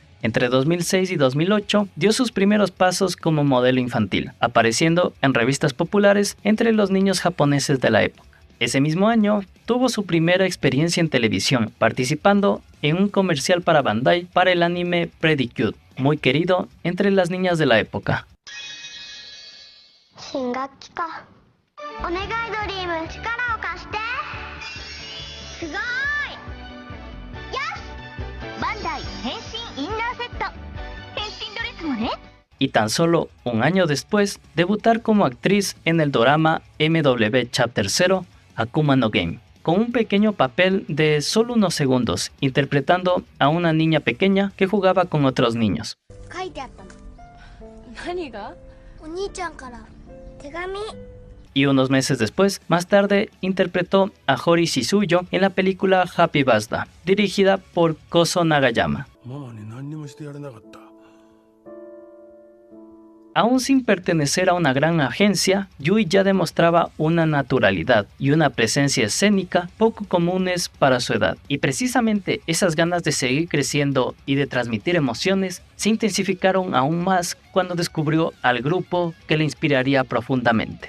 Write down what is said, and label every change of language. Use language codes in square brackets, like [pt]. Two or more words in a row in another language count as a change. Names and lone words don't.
[es] Entre 2006 y 2008 dio sus primeros pasos como modelo infantil, apareciendo en revistas populares entre los niños japoneses de la época. Ese mismo año tuvo su primera experiencia en televisión, participando en un comercial para Bandai para el anime Pretty Cute, muy querido entre las niñas de la época. [ja] 新学期かお願いドリーム力を貸してすごーいよしバンダイ変身インナーセット変身ドレスもね [es] Y tan solo un año después, debutar como actriz en el dorama MW Chapter 0, Akuma no Game, con un pequeño papel de solo unos segundos, interpretando a una niña pequeña que jugaba con otros niños. [ja] 書いてあったの何が？お兄ちゃんから手紙 [es] Y unos meses después, más tarde, interpretó a Hori Shizuyo en la película Happy Birthday, dirigida por Koso Nagayama. [ja] ママに何にもしてやれなかった。 [es] Aún sin pertenecer a una gran agencia, Yui ya demostraba una naturalidad y una presencia escénica poco comunes para su edad. Y precisamente esas ganas de seguir creciendo y de transmitir emociones se intensificaron aún más cuando descubrió al grupo que le inspiraría profundamente.